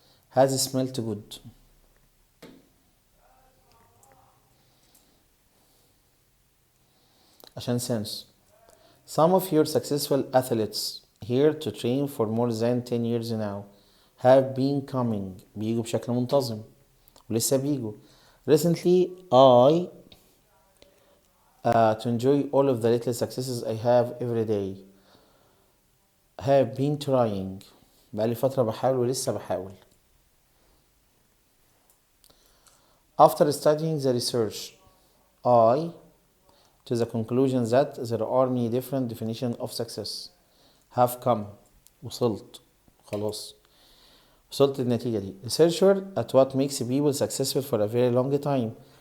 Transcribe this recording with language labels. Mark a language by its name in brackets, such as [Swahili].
[English] Has smelled good. عشان sense. Some of your successful athletes here to train for more than 10 years now have been coming. [Arabic] بيجوا بشكل منتظم ولسه بيجوا. [English] Recently I to enjoy all of the little successes I have every day. Have been trying. [Arabic] بقالي فترة بحاول ولسه بحاول. [English] After studying the research I to the conclusion that there are many different definitions of success. Have come. [Arabic] وصلت. خلاص. وصلت للنتيجة دي. [English] Researcher at what makes people successful for a very long time.